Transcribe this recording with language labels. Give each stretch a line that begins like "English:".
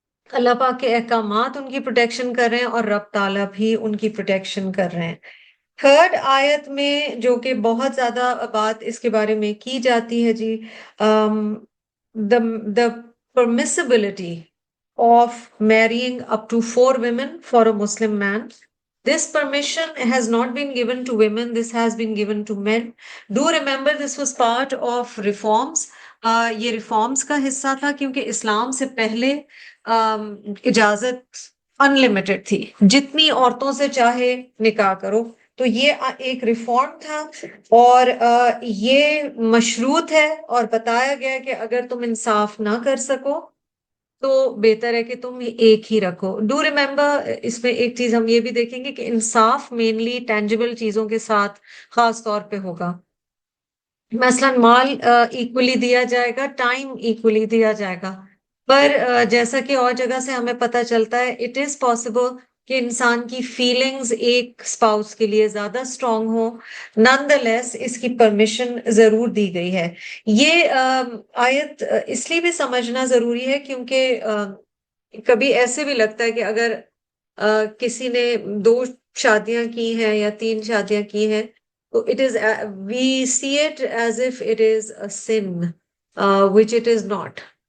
Urdu: اللہ پاک کے احکامات ان کی پروٹیکشن کر رہے ہیں اور رب تعالیٰ بھی ان کی پروٹیکشن کر رہے ہیں. تھرڈ آیت میں جو کہ بہت زیادہ بات اس کے بارے میں کی جاتی ہے جی،
English: the permissibility of marrying up to 4 women for a Muslim man. This permission has not been given to women, this has been given to men. Do remember this was part of reforms.
Urdu: یہ reforms کا حصہ تھا کیونکہ اسلام سے پہلے اجازت unlimited تھی، جتنی عورتوں سے چاہے نکاح کرو. تو یہ ایک ریفارم تھا اور یہ مشروط ہے اور بتایا گیا کہ اگر تم انصاف نہ کر سکو تو بہتر ہے کہ تم ایک ہی رکھو.
English: do remember
Urdu: اس میں ایک چیز ہم یہ بھی دیکھیں گے کہ انصاف مینلی ٹینجبل چیزوں کے ساتھ خاص طور پہ ہوگا. مثلا مال ایکولی دیا جائے گا، ٹائم ایکولی دیا جائے گا. پر جیسا کہ اور جگہ سے ہمیں پتہ چلتا ہے
English: it is possible
Urdu: کہ انسان کی فیلنگز ایک اسپاؤس کے لیے زیادہ اسٹرانگ ہو.
English: none the less
Urdu: اس کی پرمیشن ضرور دی گئی ہے. یہ آیت اس لیے بھی سمجھنا ضروری ہے کیونکہ کبھی ایسے بھی لگتا ہے کہ اگر کسی نے 2 شادیاں کی ہیں یا 3 شادیاں کی ہیں تو
English: it is we see it as if it is a sin, which it is not.